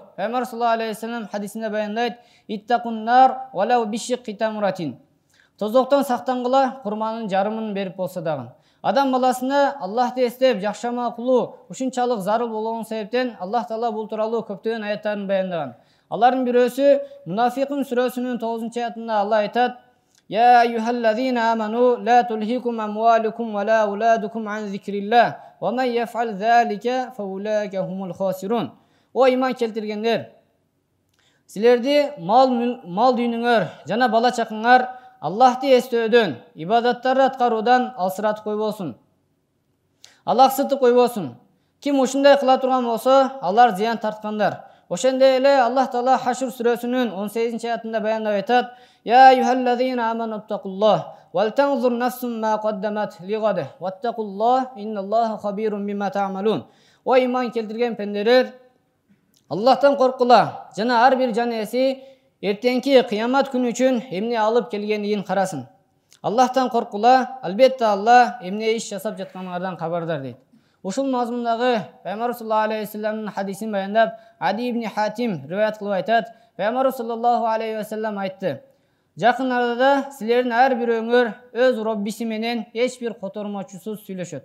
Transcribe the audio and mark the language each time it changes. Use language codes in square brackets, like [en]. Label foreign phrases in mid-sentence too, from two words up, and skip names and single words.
[ky] Пайгамбар [ar] صلى الله عليه وسلم [ky] хадисинде баяндайт: [ar] "اتقوا النار ولو بشق تمرة." [ky] Тозоктон сактангыла, курманын жарымын берип болсо дагы. Адам баласына Аллахты эстеп жакшама кылуу ушунчалык зарыл болгон себептен Аллах Таала бул тууралуу көптөгөн аяттарын баяндаган. Алардын бирөөсү Мунафикун сүрөсүнүн 9-аятында Алла айтат: [ar] "يا أيها الذين آمنوا لا تلهكم أموالكم ولا أولادكم عن ذكر الله ومن يفعل ذلك فأولئك هم الخاسرون." [ky] О иман келтиргендер, силерди мал дүйнөңөр жана бала чакаңар Аллахты эстөөдөн, ибадаттарды аткаруудан алсыратып койбосун. Алаксытып койбосун. Ким ушундай кыла турган болсо, алар зыян тарткандар. Ошондой эле Аллах Таала Хашр сүрөсүнүн 18-аятында баяндап айтат: [ar] "يا أيها الذين آمنوا اتقوا الله ولتنظر نفس ما قدمت لغد واتقوا الله إن الله خبير بما تعملون." [ky] О иман келтирген пенделер, Аллахтан коркула жана ар бир жан ээси эртеңки кыямат күнү үчүн эмне алып келгендигин карасын. Аллахтан коркула, албетте Алла эмне иш жасап жатканыңардан кабардар дейт. Ушул мазмундагы Пайгамбар [ar] صلى الله عليه وسلم [ky] хадисин баяндап, Ади ибн Хатим риваят кылып айтат: Пайгамбар [ar] صلى الله عليه وسلم [ky] айтты: "Жакын арада силердин ар бирөөңөр өз Роббиси менен эч бир котормочусуз сүйлөшөт.